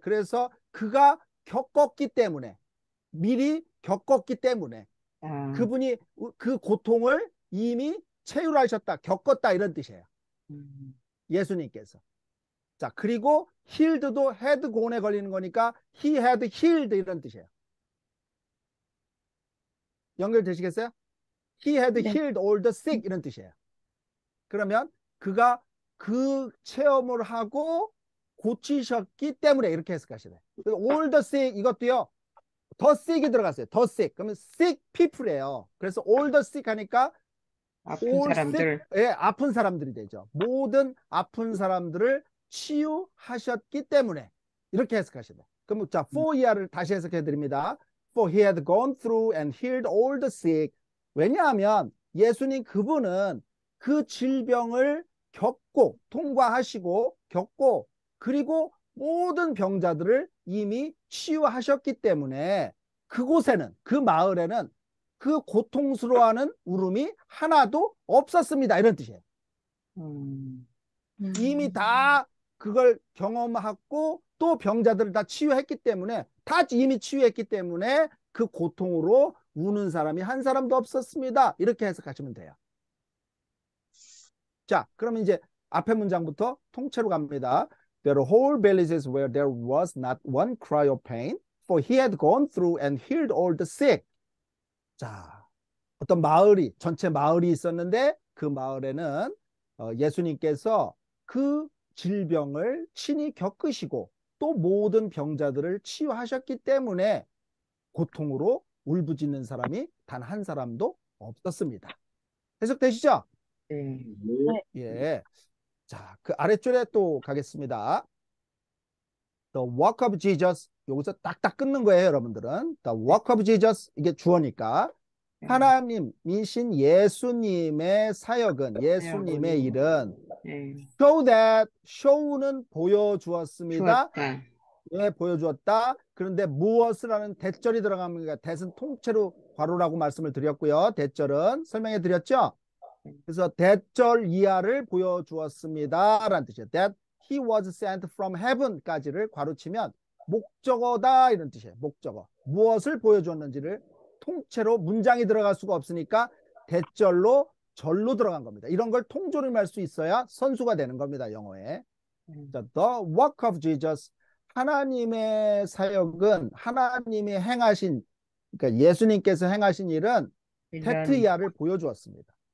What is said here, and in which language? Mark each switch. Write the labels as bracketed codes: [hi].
[ko] 그래서 그가 겪었기 때문에 미리 겪었기 때문에 그분이 그 고통을 이미 체휼하셨다, 겪었다 이런 뜻이에요. 예수님께서. 자, 그리고 healed도 had gone에 걸리는 거니까 [en] he had healed [ko] 이런 뜻이에요. 연결되시겠어요? [en] He had healed all the sick [ko] 이런 뜻이에요. 그러면 그가 그 체험을 하고 고치셨기 때문에 이렇게 해석하셔야 돼요. [en] all the sick 이것도요. [ko] 더 sick이 들어갔어요. 더 sick. 그러면 sick people이에요. 그래서 all the sick 하니까 아픈 [en] all [ko] 사람들. sick, 예, 아픈 사람들이 되죠. 모든 아픈 사람들을 치유하셨기 때문에 이렇게 해석하셔야 돼요. 그럼 자, for 이하를 다시 해석해 드립니다. [en] For he had gone through and healed all the sick. [ko] 왜냐하면 예수님 그분은 그 질병을 겪고 통과하시고 겪고 그리고 모든 병자들을 이미 치유하셨기 때문에 그곳에는 그 마을에는 그 고통스러워하는 울음이 하나도 없었습니다. 이런 뜻이에요. 음, 이미 다 그걸 경험하고 또 병자들을 다 치유했기 때문에 다 이미 치유했기 때문에 그 고통으로 우는 사람이 한 사람도 없었습니다. 이렇게 해석하시면 돼요. 자, 그러면 이제 앞에 문장부터 통째로 갑니다. [en] There were whole villages where there was not one cry of pain, for he had gone through and healed all the sick. [ko] 자, 어떤 마을이 전체 마을이 있었는데 그 마을에는 예수님께서 그 질병을 친히 겪으시고 또 모든 병자들을 치유하셨기 때문에 고통으로 울부짖는 사람이 단 한 사람도 없었습니다. 해석되시죠? 네. 예. 자, 그 아래줄에 또 가겠습니다. [en] The work of Jesus. [ko] 여기서 딱딱 끊는 거예요, 여러분들은. [en] The work of Jesus. [ko] 이게 주어니까. 하나님이신 예수님의 사역은, 예수님의 일은 네. show that, show는 보여주었습니다. 주었다. 예, 보여주었다. 그런데 무엇을 하는 대절이 들어갑니다. that은 통째로 괄호라고 말씀을 드렸고요. 대절은 설명해 드렸죠? 그래서 대절 이하를 보여주었습니다. 라는 뜻이에요. [en] That he was sent from heaven까지를 [ko] 괄호치면 목적어다 이런 뜻이에요. 목적어. 무엇을 보여주었는지를 통째로 문장이 들어갈 수가 없으니까 대절로 절로 들어간 겁니다. 이런 걸 통조림할 수 있어야 선수가 되는 겁니다. 영어에. 자, [en] The work of Jesus. [ko] 하나님의 사역은 하나님이 행하신 그러니까 예수님께서 행하신 일은 테트이아를 보여주었습니다.